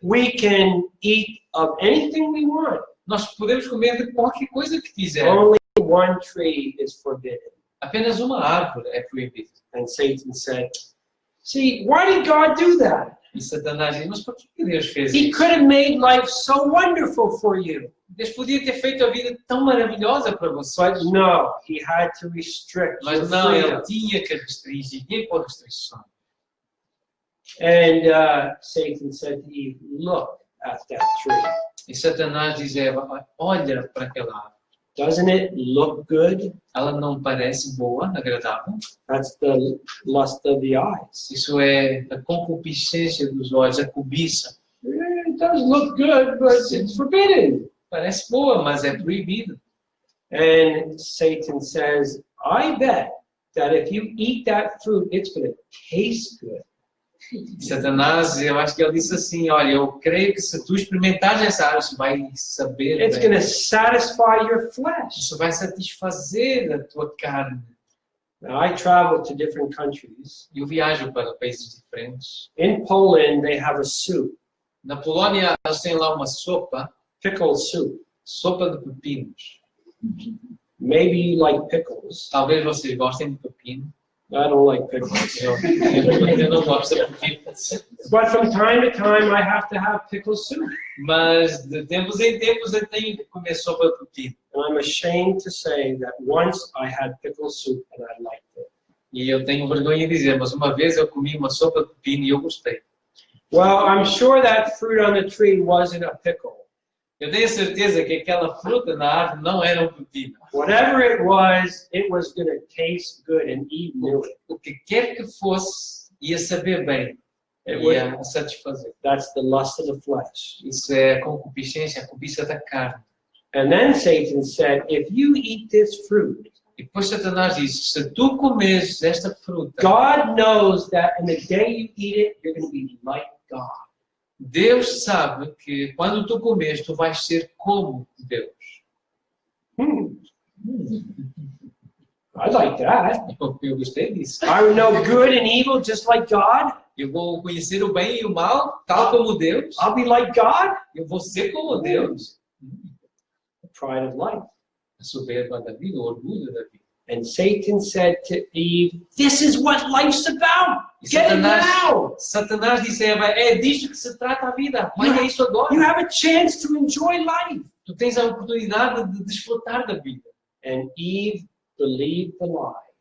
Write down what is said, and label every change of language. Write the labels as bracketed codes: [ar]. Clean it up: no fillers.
[en] We can eat of anything we want. [pt] Nós podemos comer de qualquer coisa que quisermos. [en] Only one tree is forbidden." [pt] Apenas uma árvore é proibida. [en] And Satan said, "See, why did God do that? [pt] E Satanás disse, mas por que Deus fez [en] He [pt] isso? [en] could have made life so wonderful for you." [pt] Deus podia ter feito a vida tão maravilhosa para [en] But [pt] vocês. [en] no, he had to restrict your [pt] Mas não, ele [en] freedom. [pt] tinha que restringir. Tinha que pôr restrições. [en] And Satan said to Eve, "Look at that tree. [pt] E Satanás diz a Eva, olha para aquela árvore. [en] Doesn't it look good? [pt] Ela não parece boa, agradável? [en] That's the lust of the eyes. [pt] Isso é a concupiscência dos olhos, a cobiça. [en] It does look good, but it's forbidden." [pt] Parece boa, mas é proibido. [en] And Satan says, "I bet that if you eat that fruit, it's going to taste good." [pt] Satanás, eu acho que ele disse assim, olha, eu creio que se tu experimentares essa árvore, isso vai saber [en] It's [pt] bem. [en] going to satisfy your flesh. [pt] Isso vai satisfazer a tua carne. [en] Now, I travel to different countries. [pt] Eu viajo para países diferentes. [en] In Poland, they have a soup, [pt] Na Polônia, eles têm lá uma sopa, [en] pickle soup. [pt] sopa de pepinos. [en] Maybe you like pickles. [pt] Talvez vocês gostem de pepino. [en] I don't like pickles. [pt] Eu não gosto de pepinos. [en] But from time to time, I have to have pickle soup. [pt] Mas de tempos em tempos eu tenho que comer sopa de pepino. [en] And I'm ashamed to say that once I had pickle soup and I liked it. [pt] E eu tenho vergonha de dizer, mas uma vez eu comi uma sopa de pepino e eu gostei. [en] Well, I'm sure that fruit on the tree wasn't a pickle. [pt] Eu tenho certeza que aquela fruta na árvore não era um pepino. [en] Whatever it was going to taste good, and Eve knew it. [pt] O que quer que fosse, ia saber bem. Ia satisfazer. [en] That's the lust of the flesh. [pt] Isso é a concupiscência, a cobiça da carne. [en] And then Satan said, "If you eat this fruit, [pt] E depois Satanás disse, se tu comes esta fruta, [en] God knows that in the day you eat it, you're going to be like God." [pt] Deus sabe que quando tu comes, tu vais ser como Deus. [en] I like that. [pt] Eu gostei disso. [en] I would know good and evil just like God. [pt] Eu vou conhecer o bem e o mal, tal como Deus. [en] I'll be like God. [pt] Eu vou ser como Deus. [en] The pride of life. [pt] A soberba da vida, o orgulho da vida. [en] And Satan said to Eve, "This is what life's about. [pt] E [en] Get it now. [pt] Satanás disse a Eva, é disto que se trata a vida. Olha isso agora. [en] You have a chance to enjoy life." [pt] Tu tens a oportunidade de desfrutar da vida. [en] And Eve believed the lie.